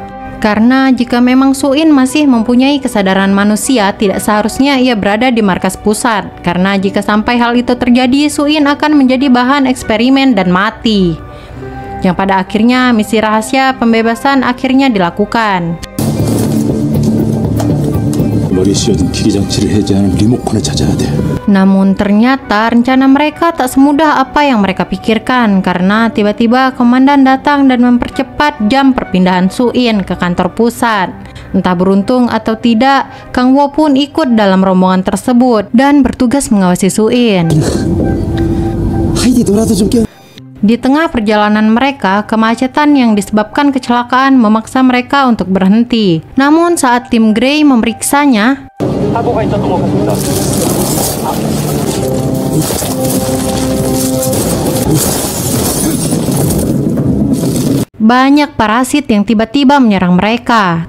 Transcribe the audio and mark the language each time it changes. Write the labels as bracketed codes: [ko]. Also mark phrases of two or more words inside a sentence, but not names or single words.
[id] Karena jika memang Soo In masih mempunyai kesadaran manusia, tidak seharusnya ia berada di markas pusat. Karena jika sampai hal itu terjadi, Soo In akan menjadi bahan eksperimen dan mati. Yang pada akhirnya misi rahasia pembebasan akhirnya dilakukan. [ko] 머리에 씌워진 기기 장치를 해제하는 리모컨을 찾아야 돼. [id] Namun ternyata rencana mereka tak semudah apa yang mereka pikirkan karena tiba-tiba komandan datang dan mempercepat jam perpindahan Suin ke kantor pusat. Entah beruntung atau tidak, Kang Wo pun ikut dalam rombongan tersebut dan bertugas mengawasi Suin. [ko] 하이디 너라도 좀 깨워. [id] Di tengah perjalanan mereka, kemacetan yang disebabkan kecelakaan memaksa mereka untuk berhenti. Namun saat tim Grey memeriksanya, banyak parasit yang tiba-tiba menyerang mereka.